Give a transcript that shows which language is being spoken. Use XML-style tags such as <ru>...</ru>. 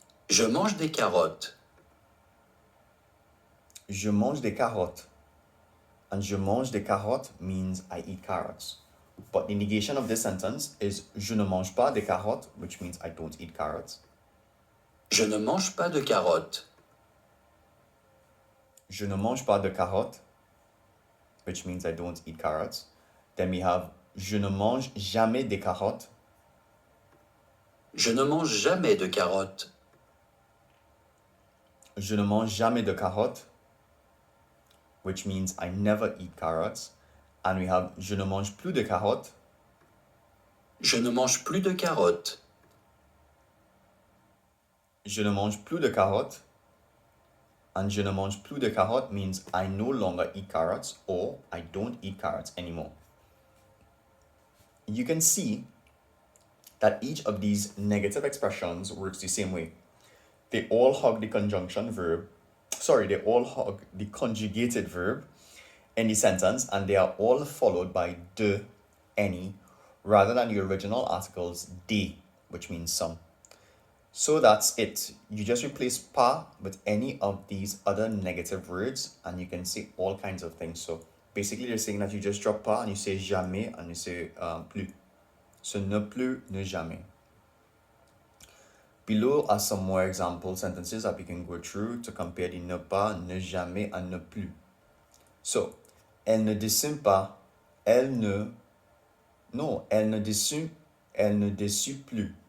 <fr>Je mange des carottes. Je mange des carottes. And je mange des carottes</fr> <en>means I eat carrots. But the negation of this sentence is</en> <fr>je ne mange pas des carottes,</fr> <en>which means I don't eat carrots.</en> <fr>Je ne mange pas de carottes. Je ne mange pas de carottes,</fr> <en>which means I don't eat carrots. Then we have</en> <fr>je ne mange jamais des carottes. Je ne mange jamais de carottes. Je ne mange jamais de carottes,</fr> <en>which means I never eat carrots. And we have</en> <fr>je ne mange plus de carottes. Je ne mange plus de carottes. Je ne mange plus de carottes.</fr> <en>And</en> <fr>je ne mange plus de carottes</fr> <en>means I no longer eat carrots or I don't eat carrots anymore. You can see that each of these negative expressions works the same way. They all hug the conjunction verb. They all hug the conjugated verb in the sentence, and they are all followed by de, any, rather than the original articles de, which means some. So that's it. You just replace pas with any of these other negative words and you can say all kinds of things. So basically they're saying that you just drop pas and you say jamais and you say plus. So ne plus, ne jamais. Below are some more example sentences that we can go through to compare the ne pas, ne jamais and ne plus.</en> <fr>So, elle ne dessine pas, elle ne dessine plus, elle ne dessine plus.</fr>